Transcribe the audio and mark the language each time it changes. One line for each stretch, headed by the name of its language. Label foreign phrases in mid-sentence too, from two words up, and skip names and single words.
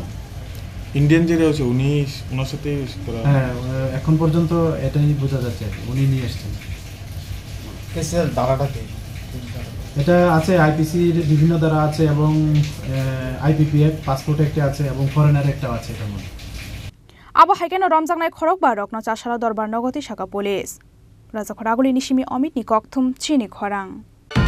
Bangla: ইন্ডিয়ান যে রয়েছে উনি ওনার সাথে হ্যাঁ এখন পর্যন্ত এটাই বোঝা যাচ্ছে উনি নিয়ে এসেছেন কেসের ধারাটা কি এটা আছে আইপিসির বিভিন্ন ধারা আছে এবং আইপিপিএফ পাসপোর্ট একটা আছে এবং ফরেনার একটা আছে এটার মধ্যে
Kok Borok: abo haikeno romjaknai khorok barok no chasala dorbar nogoti saka police raja khoraguli nisimi Amit ni kokthum chini khorang